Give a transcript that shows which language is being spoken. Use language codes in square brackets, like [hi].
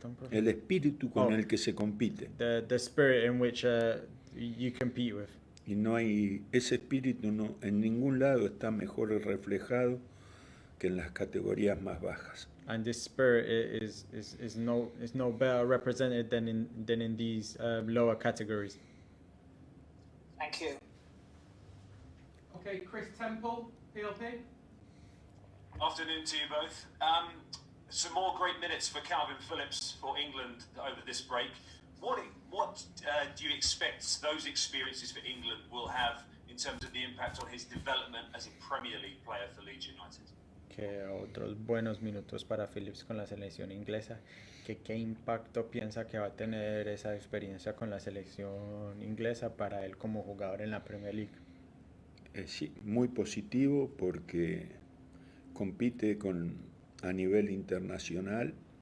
[es] El espíritu con el que se compite. [en] the spirit in which you compete with. [es] Y no hay ese espíritu en ningún lado está mejor reflejado que en las categorías más bajas. [en] And this spirit is no better represented than in these lower categories. Thank you. Okay, Chris Temple, PLP. Afternoon to you both. Some more great minutes for Calvin Phillips for England over this break. What do you expect those experiences for England will have in terms of the impact on his development as a Premier League player for Leeds United? [es] Que otros buenos minutos para Phillips con la selección inglesa. ¿Qué impacto piensa que va a tener esa experiencia con la selección inglesa para él como jugador en la Premier League? Sí, muy positivo porque compite a nivel internacional.